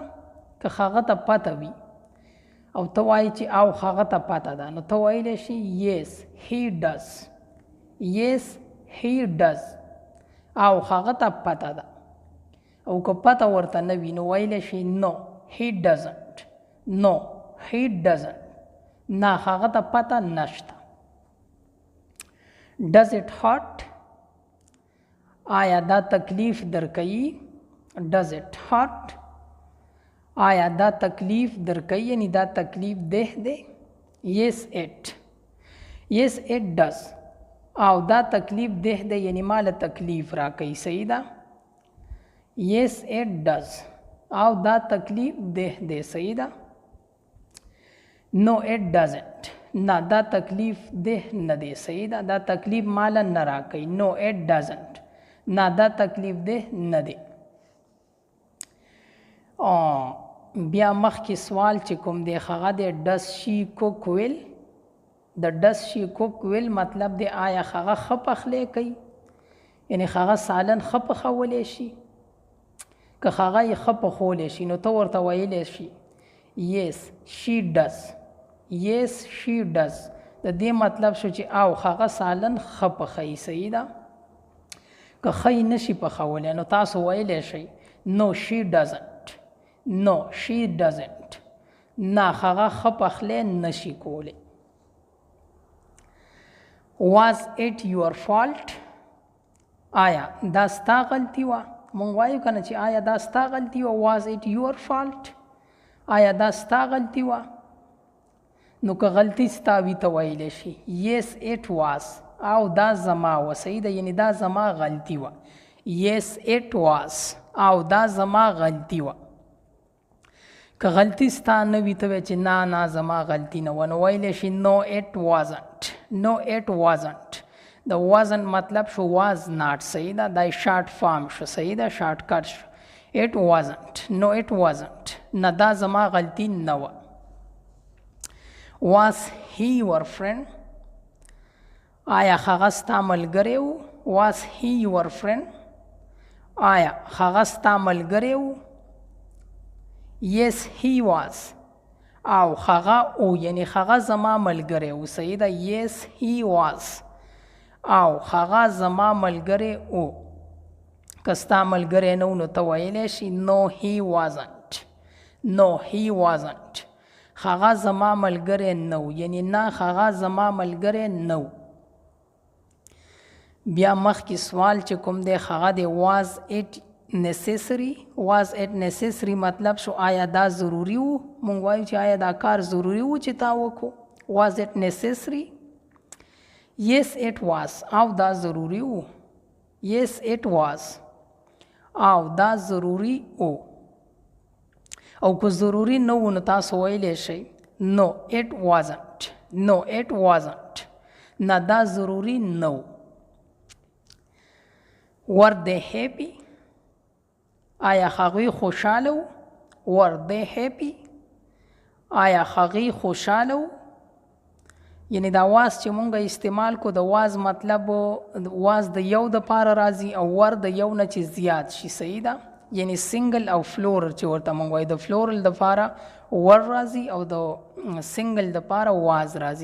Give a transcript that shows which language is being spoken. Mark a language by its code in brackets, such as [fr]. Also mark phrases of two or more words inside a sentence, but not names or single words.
[ps] که هغه ته پته وي او ته وایي چې او هغه ته پته ده نو ته ویلی شي [en] yes he does, yes he does [ps] او هغه ته پته ده. او که پته ورته نه وي نو ویلی شي نو [en] he doesn't, [ps] نو [en] he doesn't [ps] نه هغه ته پته نشته. [en] Does it hurt؟ [ps] آیا دا تکلیف درکوي؟ [en] Does it hurt؟ [ps] آیا دا تکلیف درکوي یعنی دا تکلیف ده دی؟ [en] Yes it. Yes it does. [ps] او دا تکلیف ده دی یعنی مال تکلیف را کوي. صحیح ده؟ [en] Yes it does. [ps] او دا تکلیف ده دی. صحیح ده؟ [en] No it doesn't. [ps] نه دا تکلیف ده نه دی. صحیح ده؟ دا تکلیف مال نه را کوي. [en] No it doesn't. [ps] نه دا تکلیف ده نه دی. بیا مخکې سوال چې کوم دی هغه دی [en] does she cook well؟ [ps] د [en] does she cook well [ps] مطلب دی آیا هغه ښه پخلی کوي؟ یعنی هغه سالن ښه پخولی شي؟ که هغه یې ښه پخولی شي نو ته ورته ویلی شي [en] yes she does. yes she does. [ps] د دې مطلب شو چې او هغه سالن ښه پخوي. صحیح ده؟ که ښه یې نشي پخولی نو تاسو ویلی شئ [en] no she doesn't. No she doesn't. [ps] نه هغه ښه پخلی نشي کولی. [en] Was it your fault؟ [ps] آیا دا ستا غلطي وه؟ مونږ وایو که نه چې آیا دا ستا غلطي وه. [en] Was it your fault؟ [ps] آیا دا ستا غلطي وه؟ نو که غلطي ستا وي ته ویلی شي [en] yes it was. [ps] او دا زما وه. صحیح ده؟ یعنی دا زما غلطي وه. [en] yes it was. [ps] او دا زما غلطي وه. که غلطي ستا نه وي ته وایې چې نه نه زما غلطي نه وه نو ویلی شي [en] no it wasn't. no it wasn't. د wasn't [ps] مطلب شو [en] was not. [ps] صحیح ده؟ دا [en] short form [ps] شو. صحیح ده؟ [en] short cut [ps] شو. [en] it wasn't. no it wasn't. [ps] نه دا زما غلطي نه وه. [en] was he your friend؟ [ps] آیا هغه ستا ملګری و؟ [en] was he your friend؟ [ps] آیا هغه ستا ملګری و؟ [en] yes he was. [ps] او هغه او یعنی هغه زما ملګری و. صحیح ده؟ [en] yes he was. [ps] او هغه زما ملګری او. که ستا ملګری نه و نو ته ویلی شي [en] no he wasn't. no he wasn't. [ps] هغه زما ملګری نه و یعنی نه هغه زما ملګری نه و. بیا مخکې سوال چې کوم دی هغه دی [en] was it necessary؟ was it necessary [ps] مطلب شو آیا دا ضروري و؟ مونږ وایو چې آیا دا کار ضروري و چې تا وکړو. [en] was it necessary؟ yes it was. [ps] او دا ضروري و. [en] yes it was. [ps] او دا ضروري و. او که ضروري نه و نو تاسو ویلی شئ [en] no it wasn't. no it wasn't. [ps] نه دا ضروري نه و. [en] were they happy؟ [ps] آیا هغوی خوشحاله و؟ [en] were they happy؟ [ps] آیا هغوی خوشحاله و؟ یعنی دا واز چې مونږ استعمال کو د واز مطلب واز د یو د پاره راځي او ور د یو نه چې زیات شي. صحیح ده؟ یعنی سنگل او فلورل چې ورته مونږ وایو د فلورل د پاره ور راځي او د سنگل د پاره واز راځي.